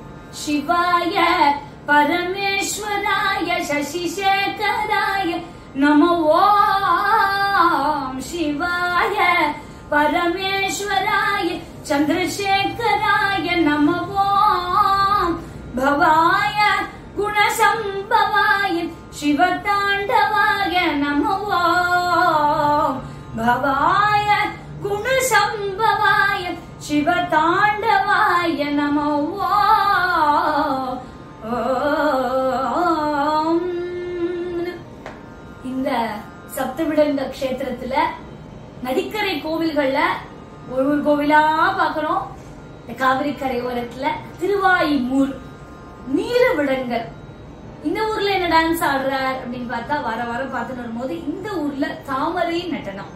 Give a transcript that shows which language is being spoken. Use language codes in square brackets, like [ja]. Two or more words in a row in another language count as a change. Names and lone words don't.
[sa] शिवाय परमेश्वराय शशिशेखराय नमो ओम शिवाय परमेश्वराय चंद्रशेखराय नमो ओम भवाय गुणसंभवाय शिवतांडवाय नमो ओम भवाय गुणसंभवाय शिवतांडवाय नमो [ta] ओम இந்த சப்தவிடங்க க்ஷேத்திரத்துல நதிக்கரை கோவில்கள்ல ஒரு கோவிலா பாக்குறோம். காவிரி கரையோரத்துல திருவாய்மூர் நீலவிடங்கர் இந்த ஊர்ல என்ன டான்ஸ் ஆடுறார் அப்படின்னு பார்த்தா வாரம் பார்த்துட்டு வரும்போது இந்த ஊர்ல தாமரை நடனம்.